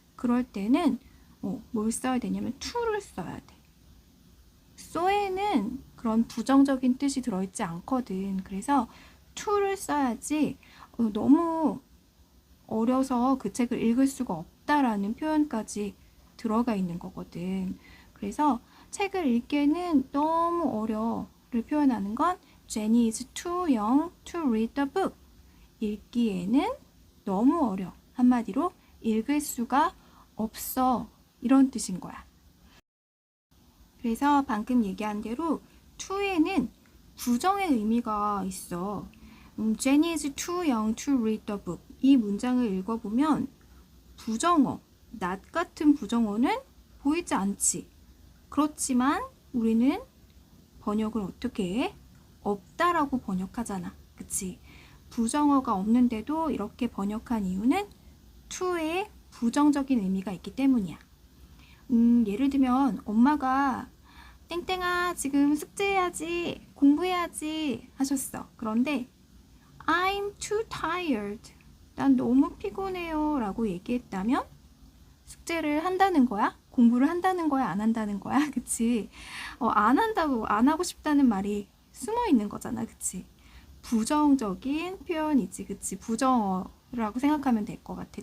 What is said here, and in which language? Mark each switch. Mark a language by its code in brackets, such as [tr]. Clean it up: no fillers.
[ko] 그럴 때는 뭘 써야 되냐면 to를 써야 돼. so에는 그런 부정적인 뜻이 들어있지 않거든. 그래서 to를 써야지 너무 어려서 그 책을 읽을 수가 없다라는 표현까지 들어가 있는 거거든. 그래서 책을 읽기에는 너무 어려를 표현하는 건 [en] Jenny is too young to read the book. [ko] 읽기에는 너무 어려. 한마디로 읽을 수가 없어. 이런 뜻인 거야. 그래서 방금 얘기한 대로 to에는 부정의 의미가 있어. [en] Jenny is too young to read the book. [ko] 이 문장을 읽어보면 부정어, not 같은 부정어는 보이지 않지. 그렇지만 우리는 번역을 어떻게 해? 없다라고 번역하잖아. 그치? 부정어가 없는데도 이렇게 번역한 이유는 to의 부정적인 의미가 있기 때문이야. 예를 들면 엄마가 땡땡아 지금 숙제해야지, 공부해야지 하셨어. 그런데 [en] I'm too tired. [ko] 난 너무 피곤해요 라고 얘기했다면 숙제를 한다는 거야? 공부를 한다는 거야? 안 한다는 거야? 그치? 안 한다고, 안 하고 싶다는 말이 숨어 있는 거잖아. 그치? 부정적인 표현이지. 그치? 부정어라고 생각하면 될 것 같아.